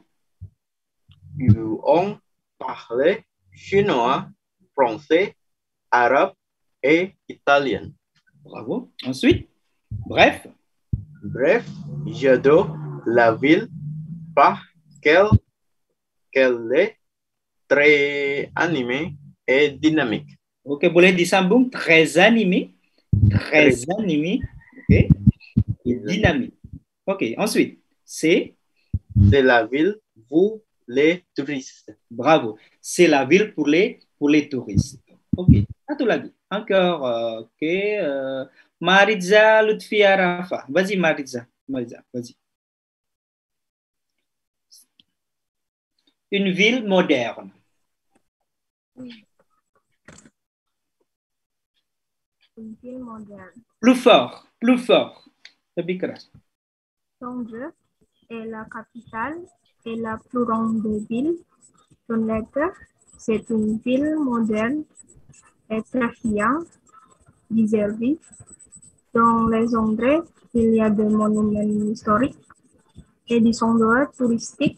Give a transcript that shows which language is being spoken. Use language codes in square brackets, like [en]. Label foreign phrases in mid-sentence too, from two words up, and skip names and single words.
[fr] Où on parle chinois, français, arabe et italien. Bravo. Ensuite, bref, j'adore la ville parce qu'elle est très animée et dynamique. [id] Ok, boleh disambung, [fr] très animé, ok, et dynamique. Ok, ensuite, c'est la ville pour les touristes. Bravo, c'est la ville pour les touristes. [id] Ok, satu lagi. [fr] Encore, ok. Maritza Lutfia Rafa. Vas-y, Maritza, vas-y. Une ville moderne. Une ville moderne. Plus fort. [id] Lebih keras. [fr] Londres est la capitale et la plus grande ville d'Angleterre. C'est une ville moderne et très bien desservie. Dans les endroits, il y a des monuments historiques et des endroits touristiques.